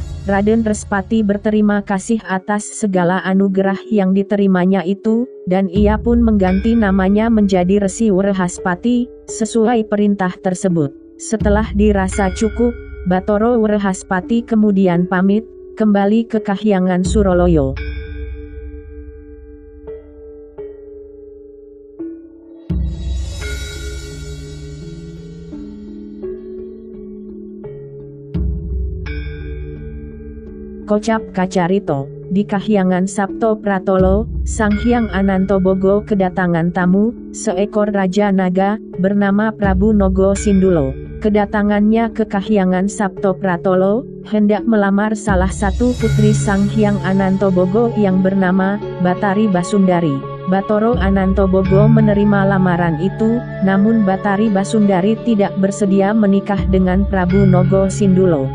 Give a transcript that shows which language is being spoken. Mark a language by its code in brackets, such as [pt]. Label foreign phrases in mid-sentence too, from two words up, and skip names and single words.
[id] Raden Respati berterima kasih atas segala anugerah yang diterimanya itu, dan ia pun mengganti namanya menjadi Resi Wrehaspati, sesuai perintah tersebut. Setelah dirasa cukup, Bathara Wrehaspati kemudian pamit, kembali ke Kahyangan Suraloyo. [jv] Kocap Kacarito. [id] Di Kahyangan Sapto Pratolo, Sang Hyang Anantobogo kedatangan tamu, seekor Raja Naga, bernama Prabu Nogo Sindulo. Kedatangannya ke Kahyangan Sapto Pratolo, hendak melamar salah satu putri Sang Hyang Anantobogo yang bernama Batari Basundari. Bathara Anantobogo menerima lamaran itu, namun Batari Basundari tidak bersedia menikah dengan Prabu Nogo Sindulo.